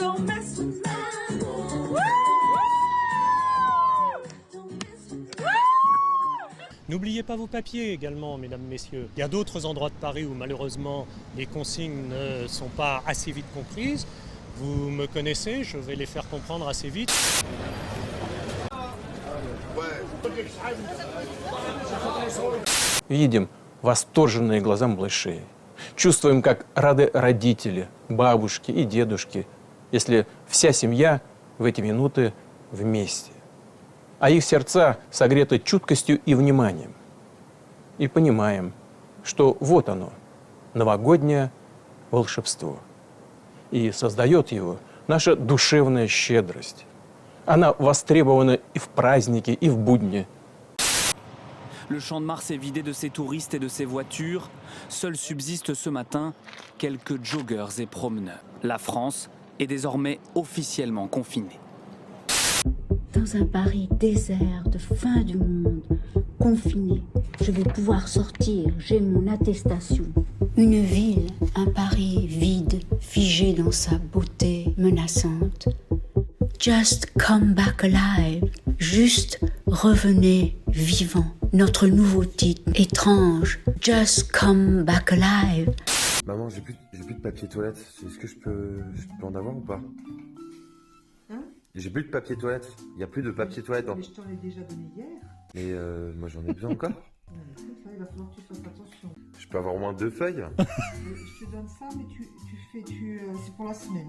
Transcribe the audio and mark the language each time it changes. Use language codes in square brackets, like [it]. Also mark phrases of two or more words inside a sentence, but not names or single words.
[fr] N'oubliez pas vos papiers également, mesdames, messieurs. Il y a d'autres endroits de Paris où malheureusement les consignes ne sont pas assez vite comprises. Vous me connaissez, je vais les faire comprendre assez vite. [ru] Видим восторженные глаза малышей. Чувствуем, как рады родители, бабушки и дедушки, если вся семья в эти минуты вместе. А их сердца согреты чуткостью и вниманием. И понимаем, что вот оно, новогоднее волшебство. И создает его наша душевная щедрость. Она востребована и в праздники, и в будни. [fr] Le champ de Mars est vidé de ses touristes et de ses voitures. Seuls subsistent ce matin quelques joggers et promeneurs. La France est désormais officiellement confinée. Dans un Paris désert de fin du monde, confiné, je vais pouvoir sortir, j'ai mon attestation. Une ville, un Paris vide, figé dans sa beauté menaçante. [en] Just come back alive, [fr] juste revenez vivant. Notre nouveau titre, étrange, [en] Just come back alive. [fr] Maman, j'ai plus de papier toilette. Est-ce que je peux en avoir ou pas? Hein? J'ai plus de papier toilette. Il n'y a plus de papier toilette. Mais je t'en ai déjà donné hier. Mais moi j'en ai besoin encore. Écoute, là, il va falloir que tu fasses attention. Je peux avoir au moins 2 feuilles. Je te donne ça, mais c'est pour la semaine.